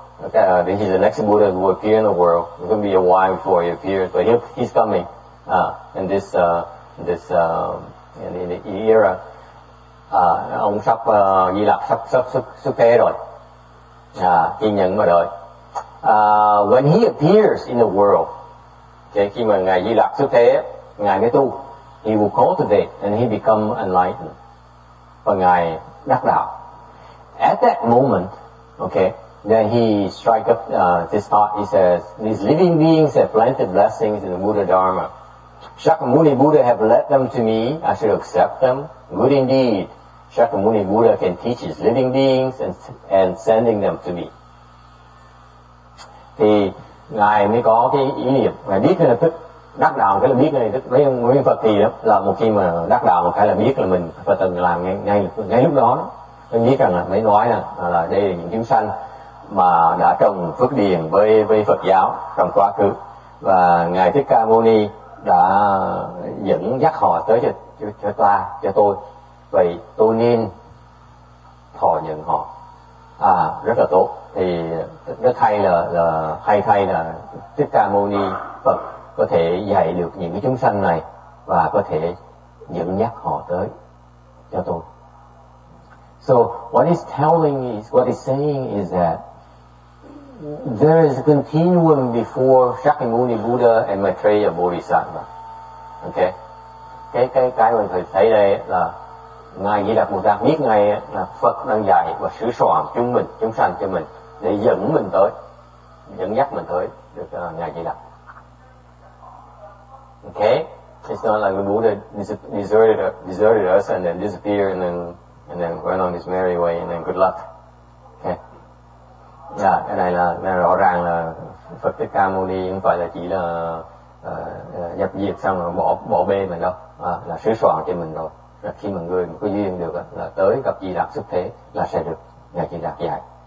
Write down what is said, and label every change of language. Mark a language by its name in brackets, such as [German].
[English] Okay, he's the next Buddha who will appear in the world. It's going to be a while before he appears, but he's coming in this in the era. [Vietnamese] Ông sắp Di Lặc sắp xuất thế rồi, kiên nhẫn mà đợi. [English] When he appears in the world, okay, [Vietnamese] khi mà ngài Di Lặc xuất thế, ngài mới tu, [English] he will cultivate and he become enlightened, [Vietnamese] và ngài đắc đạo. [English] At that moment, okay. Then he strikes up this thought. He says, these living beings have planted blessings in the Buddha Dharma. Shakyamuni Buddha have led them to me. I should accept them. Good indeed. Shakyamuni Buddha can teach his living beings and sending them to me. [Vietnamese] Thì ngài mới có cái ý niệm, ngài biết ngay lập tức đắc đạo, cái là biết ngay lập tức. Nguyên Phật thì đó là một khi mà đắc đạo một cái là biết là mình phải từng làm ngay lúc đó. Tôi biết rằng là mới nói là đây là những chúng sanh mà đã trồng phước điền với Phật giáo trong quá khứ, và ngài Thích Ca Mâu Ni đã dẫn dắt họ tới cho tôi, vậy tôi nên thọ nhận họ. Rất là tốt. Thì rất hay là Thích Ca Mâu Ni Phật có thể dạy được những cái chúng sanh này và có thể dẫn dắt họ tới cho tôi. [English] So what he's saying is that there is a continuum before Shakyamuni Buddha and Maitreya Bodhisattva. Okay? [Vietnamese] Cái mình phải thấy đây là ngài Di Lặc Bồ Tát biết ngay là Phật đang dạy và sửa soạn chúng sanh cho mình để dẫn dắt mình tới được ngài Di Lặc. [English] Okay? It's not like the Buddha deserted us and then disappeared and then went on his merry way and then good luck. Okay? [Vietnamese] Dạ, cái này là rõ ràng là Phật Thích Ca Mâu Ni không phải là chỉ là nhập diệt xong rồi bỏ bê mình đâu, là sửa soạn cho mình rồi. Rồi khi mà người có duyên được là tới gặp Di Lặc xuất thế là sẽ được Ngài Di Lặc dạy.